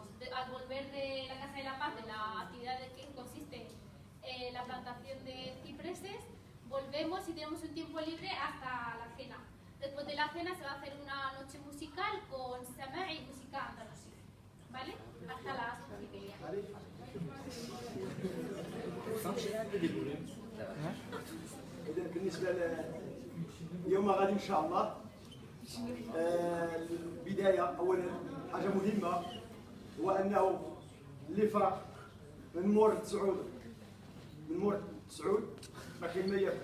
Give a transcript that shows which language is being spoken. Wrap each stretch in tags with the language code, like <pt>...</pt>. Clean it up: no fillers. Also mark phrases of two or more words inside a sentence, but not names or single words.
<es>Al volver de la Casa de la Paz, de la actividad de que consiste la plantación de cipreses, volvemos y tenemos un tiempo libre hasta la cena. Después de la cena se va a hacer una noche musical musical con سماع música andalusí. ¿Vale? Hasta las 11:30.</es> <ar>إذا بالنسبة اليوم غادي إن شاء الله البداية أولا حاجة مهمة هو أنه اللي فرق من مور تسعود ما كاين ما ياكل.</ar>